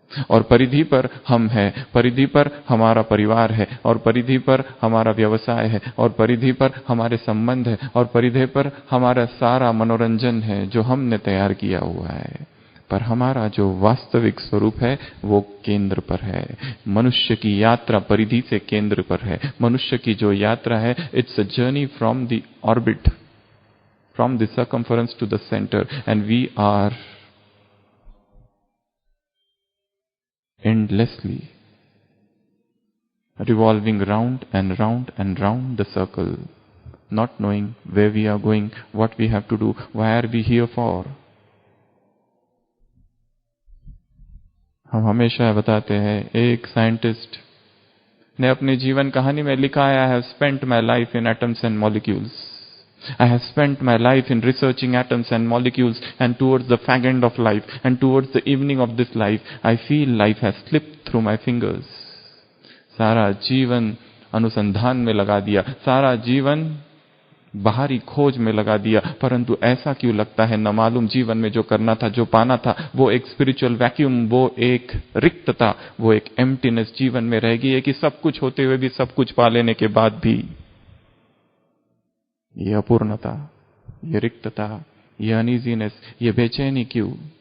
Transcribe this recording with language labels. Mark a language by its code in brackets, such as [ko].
[hi] और परिधि पर हम है, परिधि पर हमारा परिवार है, और परिधि पर हमारा व्यवसाय है, और परिधि पर हमारे संबंध है, और परिधि पर हमारा सारा मनोरंजन है जो हमने तैयार किया हुआ है। पर हमारा जो वास्तविक स्वरूप है वो केंद्र पर है। मनुष्य की यात्रा परिधि से केंद्र पर है। [en] मनुष्य की जो यात्रा है, it's a journey from the orbit, from the circumference to the centre, and we are endlessly revolving round and round and round the circle, not knowing where we are going, what we have to do, why are we here for. [hi] हम हमेशा बताते हैं, एक scientist ने अपनी जीवन कहानी में लिखा है, I have spent my life in atoms and molecules. [en] I have spent my life in researching atoms and molecules, and towards the fag end of life, and towards the evening of this life, I feel life has slipped through my fingers. [hi] सारा जीवन अनुसंधान में लगा दिया, सारा जीवन बाहरी खोज में लगा दिया, परंतु ऐसा क्यों लगता है, न मालूम जीवन में जो करना था, जो पाना था, वो एक स्पिरिचुअल वैक्यूम, वो एक रिक्तता, वो एक एम्प्टीनेस जीवन में रह गई है कि सब कुछ होते हुए भी, सब कुछ पा लेने के बाद भी ये अपूर्णता, ये रिक्तता, ये अनईजीनेस, ये बेचैनी क्यों?